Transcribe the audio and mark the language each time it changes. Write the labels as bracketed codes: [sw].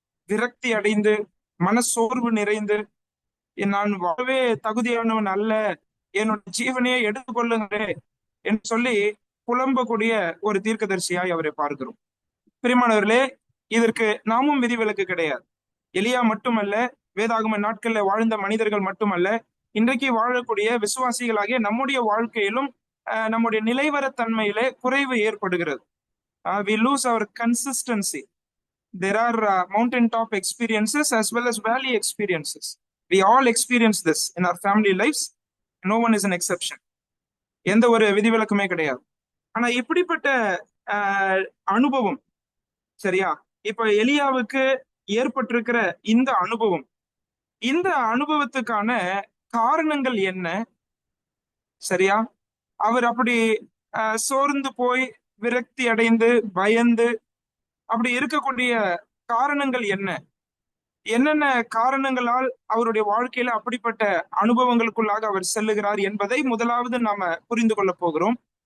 [ta] விரக்தி அடைந்து மனசோர்வு நிறைந்து நான் வாழவே தகுதியானவன் அல்ல, என்னோட ஜீவனையே எடுத்துக்கொள்ளுங்களே என்று சொல்லி புலம்பக்கூடிய ஒரு தீர்க்கதரிசியாய் அவரை பார்க்கிறோம். பிரியமானவர்களே, இதற்கு நாமும் விதிவிலக்கு கிடையாது. எலியா மட்டுமல்ல, வேதாகம நாட்கள்ல வாழ்ந்த மனிதர்கள் மட்டுமல்ல, இன்றைக்கு வாழக்கூடிய விசுவாசிகளாகிய நம்முடைய வாழ்க்கையிலும் நம்முடைய நிலைவரத்தன்மையிலே குறைவு ஏற்படுகிறது. [en] We lose our consistency. There are mountaintop experiences as well as valley experiences. We all experience this in our family lives. No one is an exception. [ta] எந்த ஒரு விதிவிலக்குமே கிடையாது. ஆனா இப்படிப்பட்ட அனுபவம், சரியா, இப்ப எலியாவுக்கு ஏற்பட்டிருக்கிற இந்த அனுபவத்துக்கான காரணங்கள் என்ன? சரியா, அவர் அப்படி சோர்ந்து போய் விரக்தி அடைந்து பயந்து அப்படி இருக்கக்கூடிய காரணங்கள் என்னென்ன காரணங்களால் அவருடைய வாழ்க்கையில அப்படிப்பட்ட அனுபவங்களுக்குள்ளாக அவர் செல்லுகிறார் என்பதை முதலாவது நாம புரிந்து கொள்ள போகிறோம்.